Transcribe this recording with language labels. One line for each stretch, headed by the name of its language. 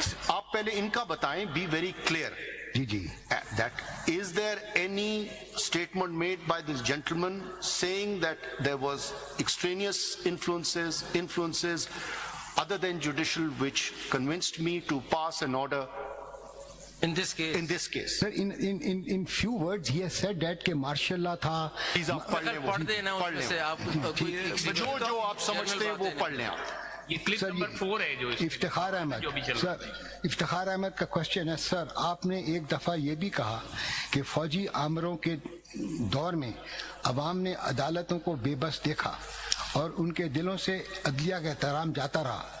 Urdu: آپ پہلے ان کا بتائیں,
English: be very clear.
Urdu: جی جی.
English: That is there any statement made by this gentleman saying that there was extraneous influences other than judicial which convinced me to pass an order In this case. Sir, in few words he has said that
Urdu: کہ martial law تھا. پڑھ دینا اس میں سے آپ جو آپ سمجھتے ہیں وہ پڑھ لیں. یہ کلپ نمبر 4 ہے جو افتخار احمد. سر افتخار احمد کا کوشچن ہے, سر آپ نے ایک دفعہ یہ بھی کہا کہ فوجی آمروں کے دور میں عوام نے عدالتوں کو بے بس دیکھا اور ان کے دلوں سے عدلیہ کا احترام جاتا رہا.